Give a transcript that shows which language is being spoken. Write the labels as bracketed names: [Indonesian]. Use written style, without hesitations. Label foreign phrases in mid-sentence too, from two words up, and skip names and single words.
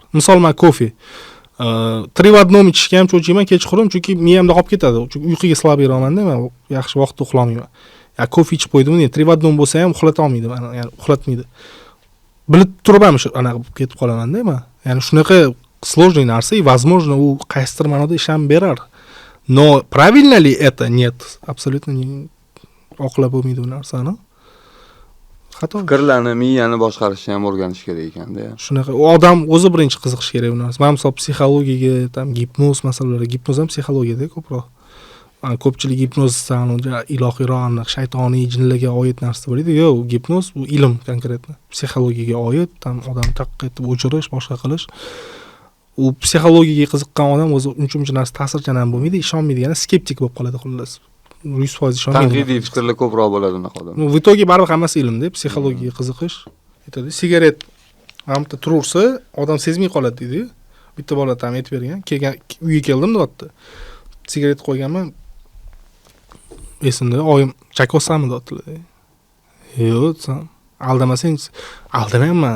[Uzbek] Misol, men kofe 3 в 1 ichishga ham cho'chiyman kechqurun, chunki miyamda qolib ketadi. Chunki uyquga slab yuraman-da, men yaxshi vaqtda uxlamayman. Kofe ichib qo'ydim, 3 в 1 bo'lsa ham uxlata olmaydi, ya'ni uxlatmaydi. Bilib turib ham anaqa ketib qolaman-da men. Ya'ni shunaqa sложный narsa, [Russian] и, возможно, [Uzbek] u qaysidir ma'noda ish ham berar. [Russian] Но правильно ли это? Нет. Абсолютно [Uzbek] oqlab bo'lmaydi bu narsani. Xato. Fikrlarni, miyani boshqarishni ham o'rganish kerak ekanda. Shunaqa odam o'zi birinchi qiziqish kerak bu narsa. Men misol psixologiyaga, tam gipnoz masalalariga, gipnoz ham psixologiyada ko'proq. Ko'pchilik gipnozdan ilohiyroq, shaytoniy, jinlarga oid narsa bo'ladi. Yo'q, gipnoz bu ilm konkretni. Psixologiyaga oid, tam odam taqqa etib o'chirish, boshqa qilish. U psixologiyaga qiziqqan odam o'zi uncha narsa ta'sirchan ham bo'lmaydi, ishonmaydigani skeptik bo'lib qoladi xullas. 100% ishonmaydi. Tanqidiy fikrlar ko'proq bo'ladi unaqa odam. [Russian] В итоге [Uzbek] baribir hammasi ilmda, psixologiyaga qiziqish. Aytadi, sigaret hamda turursa, odam sezmay qoladi deydi. Bitta bola ham aytib bergan, uyga keldim deyapti. Sigaret qo'yganman. Esimda oyim chakosami deyaptilar. Yo'q, aldamasang, aldamayman.